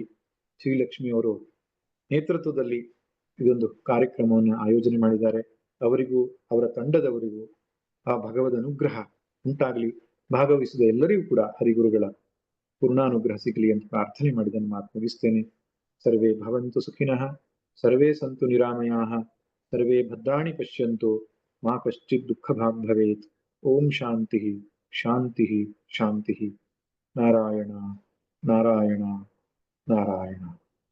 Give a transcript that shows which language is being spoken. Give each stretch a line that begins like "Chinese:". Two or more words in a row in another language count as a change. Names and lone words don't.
Kannada: ಶ್ರೀಲಕ್ಷ್ಮಿ ಅವರು ನೇತೃತ್ವದಲ್ಲಿ ಇದೊಂದು ಕಾರ್ಯಕ್ರಮವನ್ನು ಆಯೋಜನೆ ಮಾಡಿದ್ದಾರೆ. ಅವರಿಗೂ ಅವರ ತಂಡದವರಿಗೂ ಆ ಭಗವದ್ ಅನುಗ್ರಹ ಉಂಟಾಗಲಿ. ಭಾಗವಹಿಸಿದ ಎಲ್ಲರಿಗೂ ಕೂಡ ಹರಿಗುರುಗಳ ಪೂರ್ಣಾನುಗ್ರಹ ಸಿಗಲಿ ಅಂತ ಪ್ರಾರ್ಥನೆ ಮಾಡಿದನ್ನು ಮಾತು ಮುಗಿಸ್ತೇನೆ.
Sanskrit: ಸರ್ವೇ ಭವಂತು ಸುಖಿನಃ, ಸರ್ವೇ ಸಂತು ನಿರಾಮಯಾಃ, ಸರ್ವೇ ಭದ್ರಾಣಿ ಪಶ್ಯಂತು, ಮಾ ಕಶ್ಚಿತ್ ದುಃಖ ಭಾಗ್ ಭವೇತ್. ಓಂ ಶಾಂತಿ ಶಾಂತಿ ಶಾಂತಿ. ನಾರಾಯಣ ನಾರಾಯಣ ನಾರಾಯಣ.